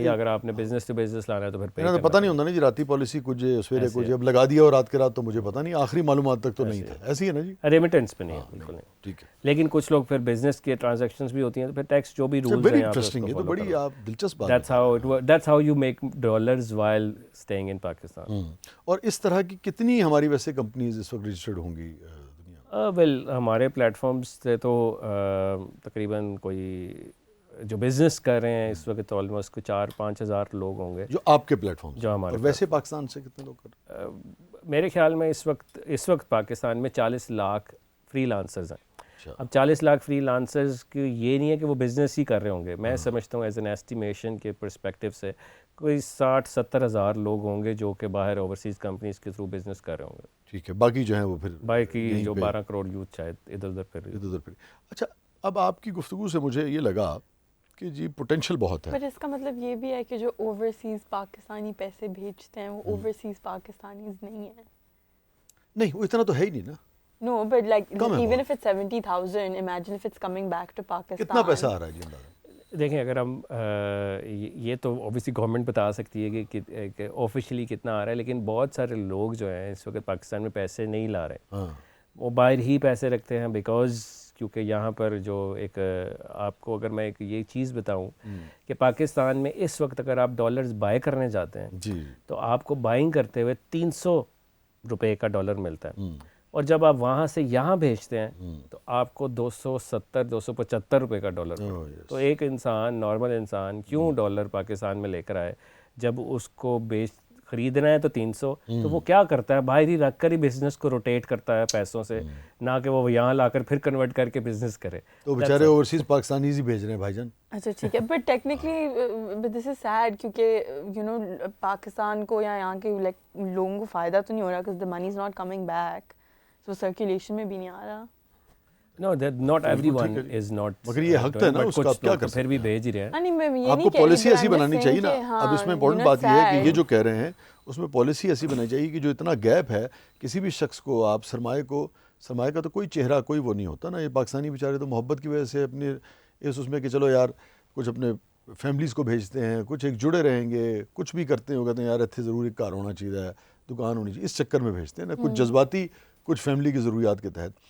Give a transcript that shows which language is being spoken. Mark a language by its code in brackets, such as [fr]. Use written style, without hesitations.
[ur] یا اگر آپ نے بزنس ٹو بزنس لانا ہے تو پھر پتہ نہیں ہوتا نا جی, راتی پالیسی کچھ سویرے کچھ, اب لگا دیا اور رات کے رات تو مجھے پتہ نہیں, آخری معلومات تک تو نہیں تھا. ایسی ہے نا جی, ریمیٹنس پہ نہیں ہے بالکل نہیں. ٹھیک ہے, لیکن کچھ لوگ پھر بزنس کے ٹرانزیکشنز بھی ہوتی ہیں تو پھر ٹیکس جو بھی رولز ہیں انٹرسٹنگ ہے, تو بڑی آپ دلچسپ بات. [en] That's how you make dollars while staying in Pakistan. [ur] اور اس طرح کی کتنی ہماری ویسے کمپنیز اس وقت رجسٹرڈ ہوں گی دنیا میں؟ ہمارے پلیٹ فارمز سے تو تقریباً کوئی جو بزنس کر رہے ہیں اس وقت آلموسٹ 4-5 ہزار لوگ ہوں گے جو آپ کے پلیٹ فارم جو ہمارے. ویسے پاکستان سے کتنے لوگ کر رہے ہیں؟ میرے خیال میں اس وقت پاکستان میں 40 لاکھ فری لانسرز ہیں. اب 40 لاکھ فری لانسرز کی یہ نہیں ہے کہ وہ بزنس ہی کر رہے ہوں گے. میں سمجھتا ہوں [en] as an estimation [ur] کے پرسپیکٹیو سے کوئی 60-70 ہزار لوگ ہوں گے جو کہ باہر اوورسیز کمپنیز کے تھرو بزنس کر رہے ہوں گے. ٹھیک ہے, باقی جو ہیں وہ پھر باقی جو 12 کروڑ یوتھ شاید ادھر ادھر پھر. اچھا, اب آپ کی گفتگو سے مجھے یہ لگا کہ جی پوٹینشیل بہت ہے, پر اس کا مطلب یہ بھی ہے کہ جو اوورسیز پاکستانی پیسے بھیجتے ہیں وہ اوورسیز پاکستانیز نہیں ہیں. نہیں, وہ اتنا تو ہے ہی نہیں نا. [en] No, but like even if it's 70,000, imagine if it's coming back to Pakistan. [ur] کتنا پیسہ آ رہا ہے جی اندازہ؟ دیکھیں اگر ہم یہ تو اوبیسلی گورنمنٹ بتا سکتی ہے کہ آفیشلی کتنا آ رہا ہے, لیکن بہت سارے لوگ جو ہیں اس وقت پاکستان میں پیسے نہیں لا رہے, وہ باہر ہی پیسے رکھتے ہیں. بیکاز کیونکہ یہاں پر جو ایک آپ کو اگر میں ایک یہ چیز بتاؤں کہ پاکستان میں اس وقت اگر آپ ڈالرز بائی کرنے جاتے ہیں جی تو آپ کو بائنگ کرتے ہوئے 300 روپے کا ڈالر ملتا ہے, اور جب آپ وہاں سے یہاں بھیجتے ہیں تو آپ کو 270-275 روپے کا ڈالر. تو ایک انسان, نارمل انسان کیوں ڈالر پاکستان میں لے کر آئے جب اس کو خریدنا ہے تو 300, تو وہ کیا کرتا ہے باہر ہی رکھ کر ہی بزنس کو روٹیٹ کرتا ہے پیسوں سے, نہ کہ وہ یہاں لا کر پھر کنورٹ کر کے بزنس کرے. تو بیچارے اوورسیز پاکستانیز ہی بھیج رہے ہیں بھائی جان. اچھا ٹھیک ہے, [en] but technically this is sad [ur] کیونکہ پاکستان کو یا یہاں کے لوگوں کو فائدہ تو نہیں ہو رہا [en] because the money is not coming back, so [ur] circulation میں بھی نہیں آ رہا. [en] No, that not everyone is not. [ur] مگر یہ حق ہے نا اس کا, آپ کیا کر پھر بھی بھیج ہی رہے ہیں. آپ کو پالیسی ایسی بنانی چاہیے نا. اب اس میں امپورٹنٹ بات یہ ہے کہ یہ جو کہہ رہے ہیں اس میں پالیسی ایسی بنانی چاہیے کہ جو اتنا گیپ ہے کسی بھی شخص کو, آپ سرمایہ کا تو کوئی چہرہ کوئی وہ نہیں ہوتا نا. یہ پاکستانی بیچارے تو محبت کی وجہ سے اپنے اس میں کہ چلو یار کچھ اپنے فیملیز کو بھیجتے ہیں, کچھ ایک جڑے رہیں گے, کچھ بھی کرتے ہیں, وہ کہتے ہیں یار اتنے ضرور ایک کار ہونا چاہیے, دکان ہونی چاہیے, اس چکر میں بھیجتے ہیں نا, کچھ جذباتی, کچھ فیملی کی ضروریات کے تحت.